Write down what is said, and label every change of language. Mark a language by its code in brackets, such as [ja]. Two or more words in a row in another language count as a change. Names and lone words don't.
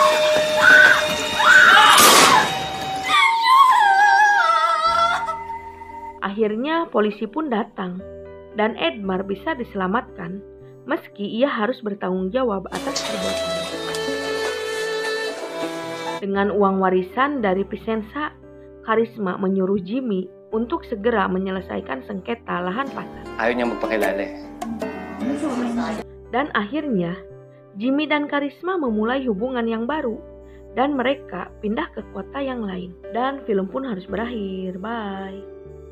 [id] Akhirnya polisi pun datang, dan Edmar bisa diselamatkan meski ia harus bertanggung jawab atas perbuatannya. Dengan uang warisan dari Vicenza, Karisma menyuruh Jimmy untuk segera menyelesaikan sengketa lahan pasar. [tl] Ayaw niya magpakilala eh. [id] Dan akhirnya, Jimmy dan Karisma memulai hubungan yang baru dan mereka pindah ke kota yang lain. Dan film pun harus berakhir. Bye.